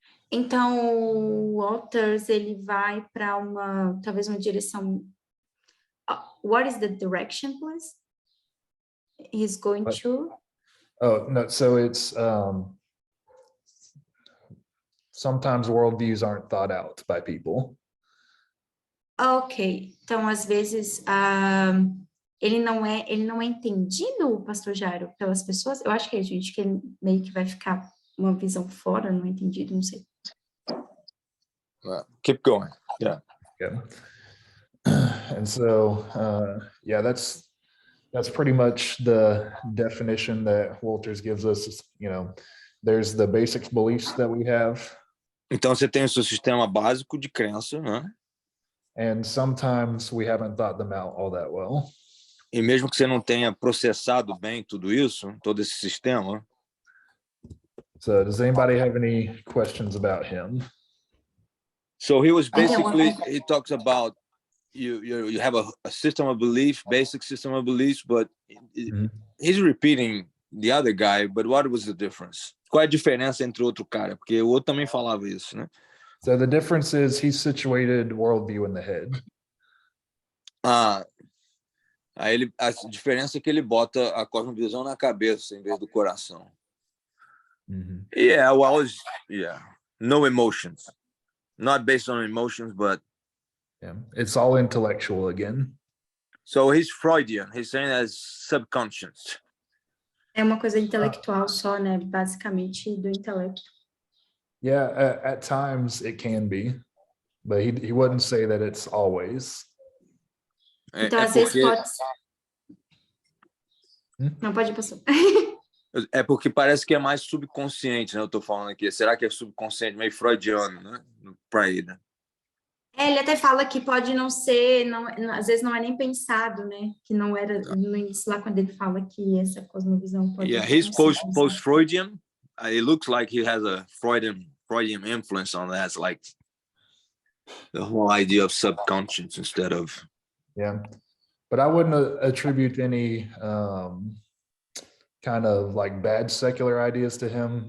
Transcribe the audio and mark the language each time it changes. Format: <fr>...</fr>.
<pt>Então, o Walters, ele vai para talvez uma direção.</pt> <en>What is the direction, please? He's going to. Oh no, so it's sometimes worldviews aren't thought out by people.</en> <pt>Ok, então às vezes ele não é entendido, Pastor Jairo, pelas pessoas. Eu acho que ele meio que vai ficar uma visão fora, não é entendido, não sei.</pt> <en>Keep going. Yeah. And so yeah, that's pretty much the definition that Walters gives us. You know, there's the basic beliefs that we have.</en> <pt>Então você tem o seu sistema básico de crença, né?</pt> <en>And sometimes we haven't thought them out all that well.</en> <pt>E mesmo que você não tenha processado bem tudo isso, todo esse sistema.</pt> <en>So does anybody have any questions about him? So he was basically, he talks about you have a system of belief, basic system of beliefs, but he's repeating the other guy, but what was the difference?</en> <pt>Qual é a diferença entre o outro cara? Porque o outro também falava isso, né?</pt> <en>So the difference is he's situated worldview in the head.</en> <pt>Aí a diferença é que ele bota a cosmovisão na cabeça em vez do coração.</pt> <en>Yeah, well, no emotions. Not based on emotions, but yeah, it's all intellectual again. So he's Freudian. He's saying as subconscious.</en> <pt>É uma coisa intelectual só, né? Basicamente do intelecto.</pt> <en>Yeah, at times it can be, but he wouldn't say that it's always.</en> <pt>Então, às vezes pode ser. Não, pode ir, pastor. É porque parece que é mais subconsciente, né? Eu tô falando aqui. Será que é subconsciente, meio freudiano, né? Pra ele, né? Ele até fala que pode não ser, às vezes não é nem pensado, né? Que não era no início, lá quando ele fala que essa cosmovisão pode...</pt> <en>Yeah, he's post-Freudian. It looks like he has a Freudian influence on that. It's like the whole idea of subconscious instead of... Yeah, but I wouldn't attribute any kind of like bad secular ideas to him.</en>